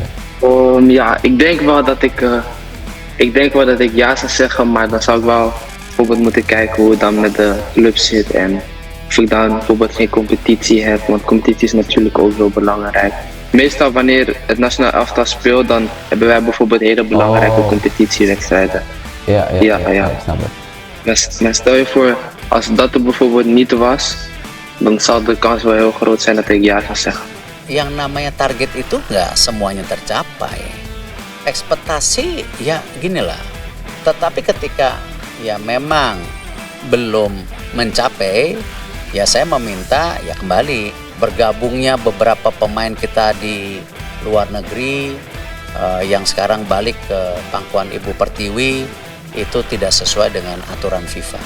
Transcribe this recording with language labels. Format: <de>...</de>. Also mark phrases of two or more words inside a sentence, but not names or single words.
<nl>Ja, ik denk wel dat ik ja zou zeggen, maar dan zou ik wel bijvoorbeeld moeten kijken hoe het dan met de club zit en of ik dan bijvoorbeeld geen competitie heb, want competitie is natuurlijk ook heel belangrijk. Meestal wanneer het nationaal elftal speelt, dan hebben wij bijvoorbeeld hele belangrijke competitiewedstrijden. Ja, ik snap het. Maar stel je voor, als dat er bijvoorbeeld niet was, dan zal de kans wel heel groot zijn dat ik ja zou zeggen.</nl> <id>Yang namanya target itu nggak semuanya tercapai. Ekspektasi ya gini lah. Tetapi ketika ya memang belum mencapai, ya saya meminta ya kembali bergabungnya beberapa pemain kita di luar negeri yang sekarang balik ke pangkuan Ibu Pertiwi itu tidak sesuai dengan aturan FIFA.</id>